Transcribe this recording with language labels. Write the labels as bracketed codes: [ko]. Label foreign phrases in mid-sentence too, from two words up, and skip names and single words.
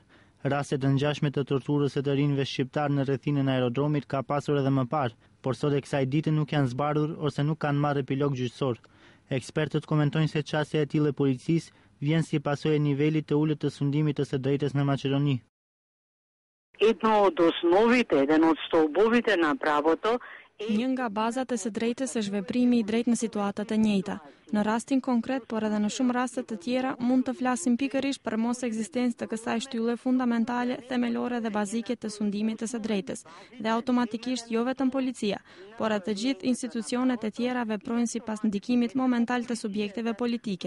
[sq] Rastet të ngjashme të torturës së të rinjve shqiptar në rrethinën e aerodromit ka pasur edhe më parë, por sot e kësaj dite nuk janë zbardhur ose nuk kanë marrë epilog gjyqësor. Ekspertët komentojnë se çësia e tillë e policisë vjen si pasojë e nivelit të ulët të sundimit të së drejtës në Maqedoni. [mk] Едно од основите, еден од столбовите на правото [sq] Një nga bazat e së drejtës është veprimi i drejtë në situata të njëjta. Në rastin konkret, por edhe në shumë raste të tjera, mund të flasim pikërisht për mos ekzistencë të kësaj shtylle fundamentale, themelore dhe bazike të sundimit të së drejtës, dhe automatikisht jo vetëm policia, por të gjithë institucionet e tjera veprojnë sipas ndikimit momental të subjekteve politike.